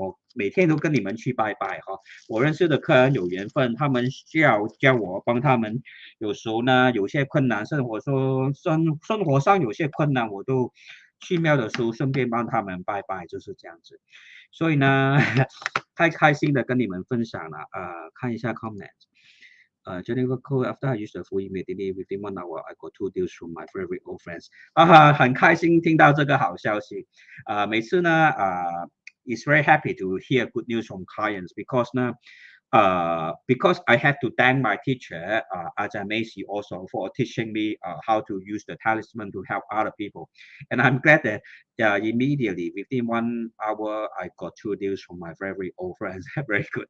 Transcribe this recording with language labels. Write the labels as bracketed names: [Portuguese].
[Chinese] 我每天都跟你们去拜拜哈。我认识的客人有缘分，他们需要叫我帮他们。有时候呢，有些困难，生活上有些困难，我都去庙的时候顺便帮他们拜拜，就是这样子。所以呢，太开心的跟你们分享了。看一下 comment。 [English] Jennifer Cole, after I used the full immediately within 1 hour, I got 2 deals from my favorite old friends. [Chinese] 很开心听到这个好消息。每次呢， [English] it's very happy to hear good news from clients because [Chinese] 呢 [English] because I have to thank my teacher, Ajahn Macy, also for teaching me how to use the talisman to help other people. And I'm glad that immediately within 1 hour, I got 2 deals from my very old friends. Very good.